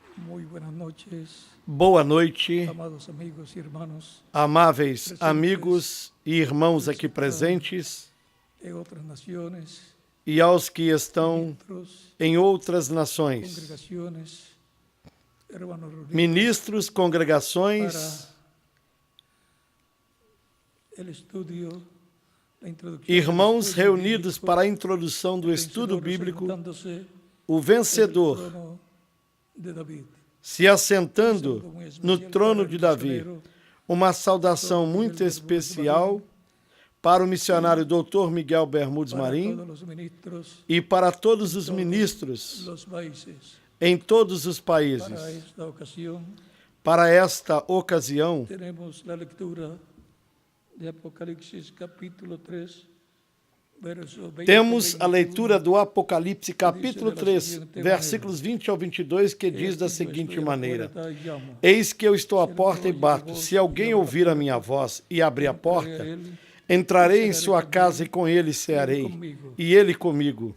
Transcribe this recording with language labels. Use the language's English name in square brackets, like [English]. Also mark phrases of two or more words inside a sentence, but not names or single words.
[Spanish] Muy buenas noches, [Portuguese] Boa noite, [Spanish] amados amigos y hermanos [Portuguese] amáveis amigos e irmãos aqui presentes [Spanish] de otras naciones, [Portuguese] e aos que estão [Spanish] ministros, [Portuguese] em outras nações, [Spanish] congregaciones, hermanos reunidos [Portuguese] ministros, congregações, [Spanish] el estudio, la introducción [Portuguese] irmãos [Spanish] del estudio [Portuguese] reunidos [Spanish] bíblico, [Portuguese] para a introdução do [Spanish] el [Portuguese] estudo [Spanish] vencedor [Portuguese] bíblico, [Spanish] sentándose [Portuguese] o [Spanish] en el [Portuguese] vencedor [Spanish] trono de David. [Portuguese] se assentando no trono de Davi. Uma saudação muito especial para o missionário Dr. Miguel Bermudes [Spanish] Para Marim todos los ministros, [Portuguese] e para todos os ministros [Spanish] los países. [Portuguese] em todos os países. [Spanish] Para esta ocasión [Portuguese] Para esta ocasião, [Spanish] tenemos la lectura de Apocalipsis capítulo 3, verso 20 [Portuguese] temos a [Spanish] 21. [Portuguese] leitura do Apocalipse capítulo 3, versículos 20 ao 22, que diz da seguinte maneira: Eis que eu estou à porta e bato. Se alguém ouvir a minha voz e abrir a porta, entrarei em sua casa e com ele cearei, e ele comigo.